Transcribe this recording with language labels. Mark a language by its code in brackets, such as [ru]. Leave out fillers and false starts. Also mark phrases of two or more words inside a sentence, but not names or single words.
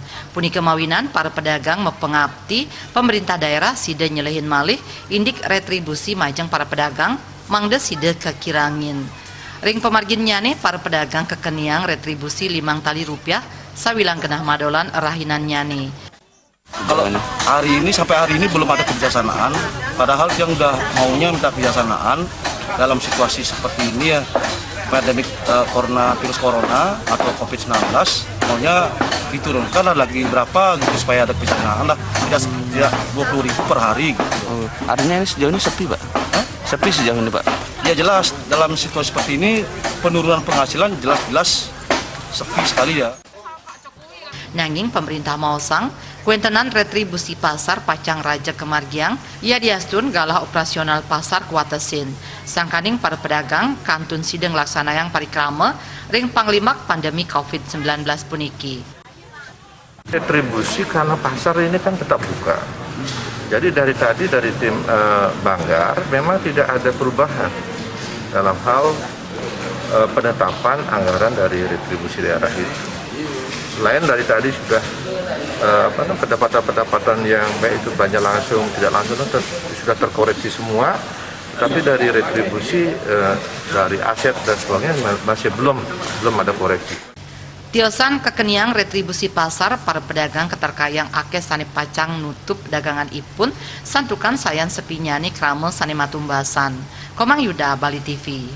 [ban] Punika mawinan para pedagang mepengabdi pemerintah daerah sida nyelehin malih indik retribusi majeng para pedagang mangda sida kekirangin. Ring pemargin nyane para pedagang kekeniang retribusi 5 tali rupiah sawilang genah madolan rahinan nyane. [id] Kalau hari ini sampai hari ini belum ada kebijaksanaan, padahal yang udah maunya minta kebijaksanaan dalam situasi seperti ini ya, pandemik virus corona atau COVID-19, maunya diturunkan lagi berapa gitu supaya ada kebijaksanaan lah, tidak 20.000 per hari gitu. Artinya ini sejauh ini sepi, Pak? Sepi sejauh ini, Pak? Ya jelas, dalam situasi seperti ini penurunan penghasilan jelas-jelas sepi sekali ya. [ban] Nanging pemerintah mausang kuentenan retribusi pasar Pacang Raja Kemargiang ia diastun galah operasional pasar kuatesin sangkaning para pedagang kantun sideng laksanayang parikrama ring panglimak pandemi COVID-19 puniki. [id] Retribusi karena pasar ini kan tetap buka. Jadi dari tadi dari tim Banggar memang tidak ada perubahan dalam hal penetapan anggaran dari retribusi daerah itu. Selain dari tadi sudah pendapatan-pendapatan yang baik itu banyak langsung tidak langsung sudah terkoreksi semua, tapi dari retribusi dari aset dan sebagainya masih belum ada koreksi. [ban] Tiosan kekeniang retribusi pasar para pedagang keterkayang akeh sane pacang nutup dagangan ipun santukan sayan sepinyani krama sane matumbasan. Komang Yuda, Bali TV.